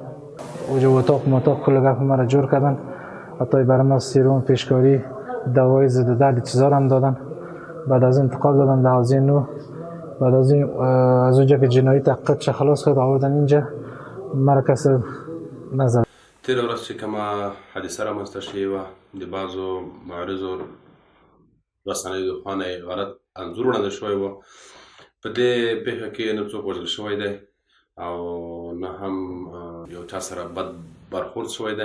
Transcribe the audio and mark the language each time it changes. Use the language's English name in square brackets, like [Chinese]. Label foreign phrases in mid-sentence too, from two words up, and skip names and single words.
[Persian] اونجا اتاق کل گپ مرا جور کردن. حتی برای ما سیروم، پیشکاری، دوای ضد درد چیزا هم دادن. بعد از انتقال دادن به حوزه نو. بعد از اونجا که جنایی تحقیق چه خلاص کرد آوردن اینجا، مرا کسی نزد. [Pashto] تیر ورځ چې کومه حادثه رامنځته شوې وه، د بعضو معارضو رسنیو د خوا نه یې غلط انځور وړاندې شوی و. په دې پېښه کې نه څوک وژل شوی دی او نه هم یو چا سره بد برخورد شوی دی.